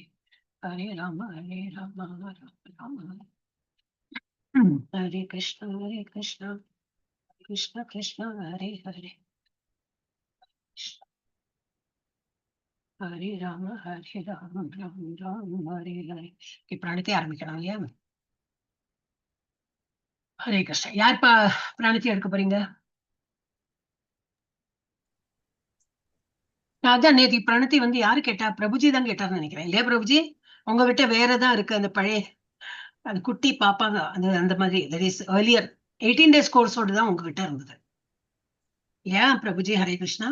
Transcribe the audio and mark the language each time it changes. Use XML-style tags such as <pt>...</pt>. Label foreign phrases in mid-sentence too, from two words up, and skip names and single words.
<sa>Hare Rama, Rama Rama. Hare Krishna, Krishna Krishna, Hare Hare. Hare Rama, Rama Rama, Hare Hare.</sa> <ta>பிராணத்தை ஆரம்பிக்கலாம் இல்லையா?</ta> <sa>हरे कृष्ण.</sa> <ta>யார்ப்பா பிராணத்தை எடுக்க போறீங்க? அதான் நேற்று பிரணத்தி வந்து யாரு கேட்டா? பிரபுஜி தான் கேட்டாருன்னு நினைக்கிறேன் இல்லையா பிரபுஜி? உங்க கிட்ட வேறதான் இருக்கு அந்த பழைய அது குட்டி பாப்பாங்க அது அந்த மாதிரி</ta> <en>earlier 18 days</en> <ta>கோர்ஸோடு தான் உங்ககிட்ட இருந்தது ஏன் பிரபுஜி?</ta> <sa>हरे कृष्ण.</sa>